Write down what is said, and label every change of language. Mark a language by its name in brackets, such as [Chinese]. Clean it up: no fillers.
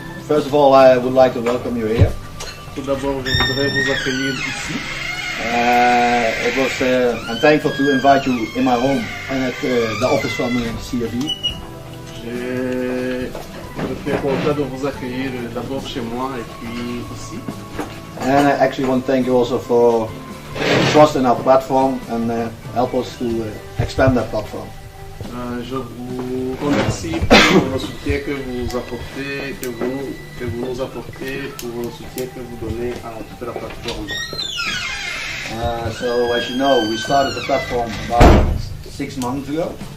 [English] First of all, I would like to welcome you here. [French] Tout d'abord, je voudrais vous accueillir ici. [English] I'm thankful to invite you in my home and at the office from CFE. [French] Je suis content de vous accueillir d'abord chez moi et puis ici. [English] And I actually want to thank you also for trust in our platform and help us to expand that platform. [French] Je vous remercie pour le soutien que vous apportez, que vous nous apportez, pour le soutien que vous donnez à toute la plateforme. [English] So as you know, we started the platform about 6 months ago.